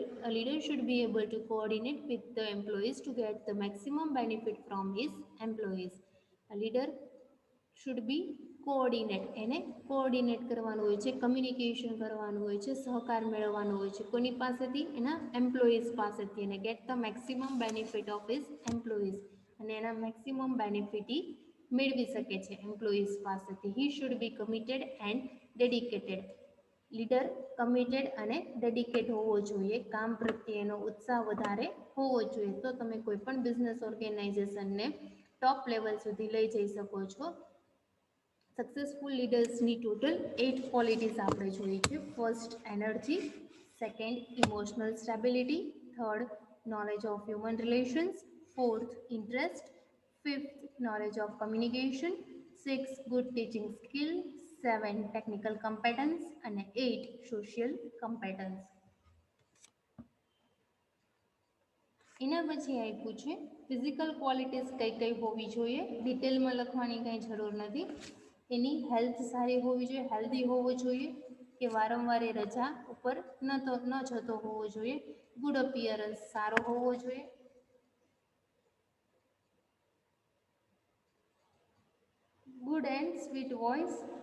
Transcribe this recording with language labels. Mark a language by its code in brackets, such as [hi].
[en] A leader should be able to coordinate with the employees to get the maximum benefit from his employees. A leader should be coordinate. [gu] એને coordinate કરવાનું હોય છે, communication કરવાનું હોય છે, સહકાર મેળવવાનો હોય છે કોની પાસેથી? એના એમ્પ્લોઈઝ પાસેથી. અને [en] Get the maximum benefit of his employees. [gu] અને એના મેક્સિમમ બેનિફિટ મેળવી શકે છે એમ્પ્લોઈઝ પાસેથી. [en] He should be committed and dedicated. [gu] Leader committed અને ડેડિકેટ હોવો જોઈએ, કામ પ્રત્યેનો ઉત્સાહ વધારે હોવો જોઈએ. તો તમે કોઈ પણ બિઝનેસ ઓર્ગેનાઇઝેશનને ટોપ લેવલ સુધી લઈ જઈ શકો છો. સક્સેસફુલ લીડર્સની ટોટલ 8 ક્વોલિટીઝ આપણે જોઈ છે. [en] First, energy. Second, emotional stability. Third, knowledge of human relations. Fourth, interest. Fifth, knowledge of communication, 6 good teaching skill, 7 technical competence અને 8 social competence. [gu] એના પછી આપ્યું છે ફિઝિકલ ક્વોલિટીઝ કઈ કઈ હોવી જોઈએ, ડિટેલમાં લખવાની કંઈ જરૂર નથી. એની હેલ્થ સારી હોવી જોઈએ, હેલ્ધી હોવો જોઈએ, કે વારંવાર એ રજા ઉપર ન જતો હોવો જોઈએ, ગુડ અપિયરન્સ સારો હોવો જોઈએ, [en] Good and sweet voice.